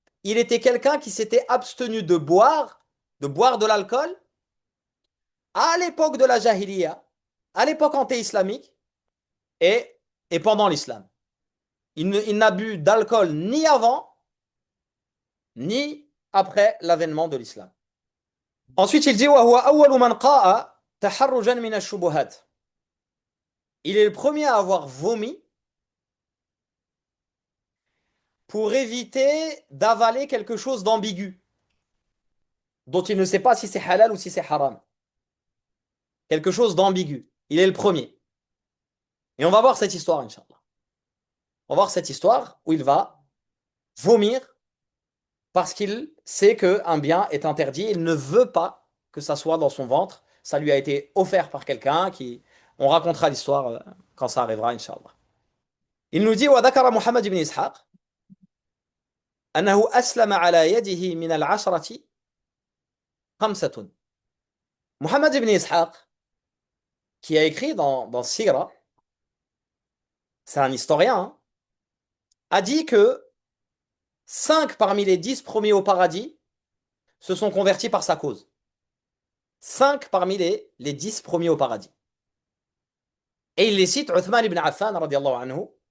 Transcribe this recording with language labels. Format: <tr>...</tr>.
<fr>Il était quelqu'un qui s'était abstenu de boire de l'alcool à l'époque de la Jahiliya, à l'époque anté-islamique et, et pendant l'islam. Il n'a bu d'alcool ni avant, ni après l'avènement de l'islam. Ensuite, il dit</fr> <ar>وَهُوَ أَوَّلُ مَنْ قَاءَ تَحَرُّجًا مِنَ الشُّبُهَاتِ.</ar> <fr>Il est le premier à avoir vomi pour éviter d'avaler quelque chose d'ambigu, dont il ne sait pas si c'est halal ou si c'est haram. Quelque chose d'ambigu. Il est le premier. Et on va voir cette histoire, Inch'Allah. On va voir cette histoire où il va vomir parce qu'il sait qu'un bien est interdit. Il ne veut pas que ça soit dans son ventre. Ça lui a été offert par quelqu'un qui... On racontera l'histoire quand ça arrivera, Inch'Allah. Il nous dit,</fr> <ar>وذكر محمد بن إسحاق أنه أسلم على يده من العشرة خمسة.</ar> <fr>Muhammad ibn Ishaq, qui a écrit dans Sira, c'est un historien, hein, a dit que 5 parmi les 10 premiers au paradis se sont convertis par sa cause. 5 parmi les 10 premiers au paradis. Et il les cite Uthman ibn Affan, radiallahu anhu.</fr>